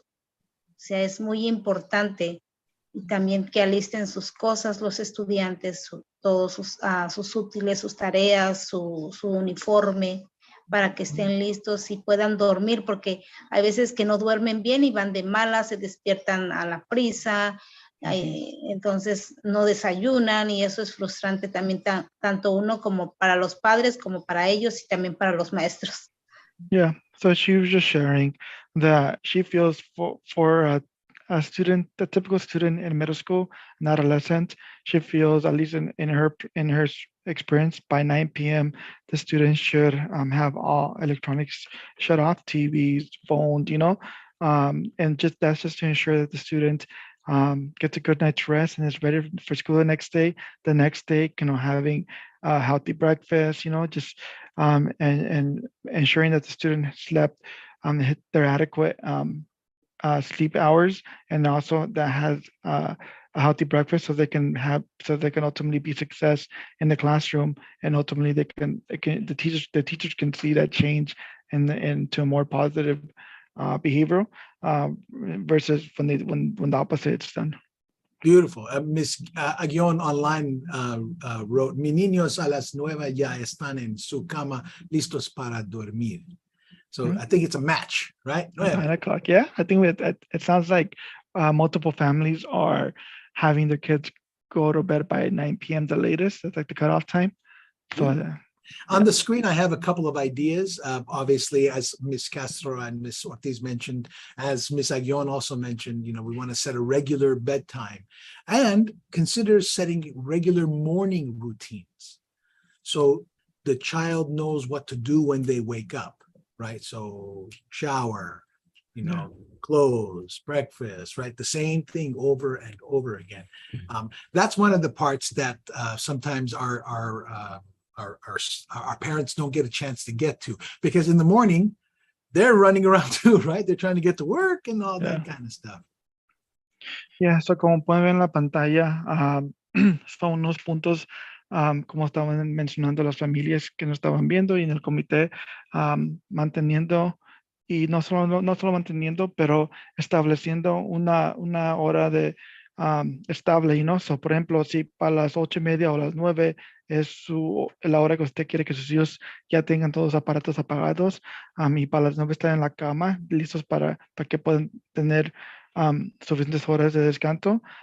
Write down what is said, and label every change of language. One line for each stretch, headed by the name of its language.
Spanish: O sea, es muy importante y también que alisten sus cosas los estudiantes, todos sus útiles, sus tareas, su uniforme, para que estén listos y puedan dormir, porque hay veces que no duermen bien y van de malas, se despiertan a la prisa, entonces no desayunan y eso es frustrante también, tanto uno como para los padres, como para ellos y también para los maestros.
English: Yeah, so she was just sharing that she feels for a student, a typical student in middle school, an adolescent, she feels, at least in her experience, by 9 p.m. the students should have all electronics shut off, TVs, phones, and that's just to ensure that the student gets a good night's rest and is ready for school the next day. The next day, having a healthy breakfast, just and ensuring that the student slept hit their adequate sleep hours, and also that has a healthy breakfast, so they can ultimately be success in the classroom, and ultimately the teachers can see that change into a more positive behavioral versus when the opposite is done. Beautiful. Ms. Aguion online wrote,
Spanish: "Mi niños a las 9 ya están en su cama listos para dormir."
English: So I think it's a match, right? 9 o'clock. Yeah, I think it sounds like multiple families are having their kids go to bed by 9 p.m. the latest. That's like the cutoff time. So on the screen, I have a couple of ideas. Obviously, as Ms. Castro and Ms. Ortiz mentioned, as Ms. Aguion also mentioned, we want to set a regular bedtime and consider setting regular morning routines. So the child knows what to do when they wake up, right? So shower, clothes, breakfast, right? The same thing over and over again. That's one of the parts that sometimes our parents don't get a chance to get to, because in the morning they're running around too, right? They're trying to get to work and all that kind of stuff. Yeah, so
Spanish: como pueden ver en la pantalla, son unos puntos, como estaban mencionando las familias que nos estaban viendo y en el comité, manteniendo no solo manteniendo, pero estableciendo una hora de estable,
English: So,
Spanish: por ejemplo, si para las 8:30 o las 9 es la hora que usted quiere que sus hijos ya tengan todos los aparatos apagados, y para las 9 están en la cama, listos para que puedan tener suficientes horas de descanso,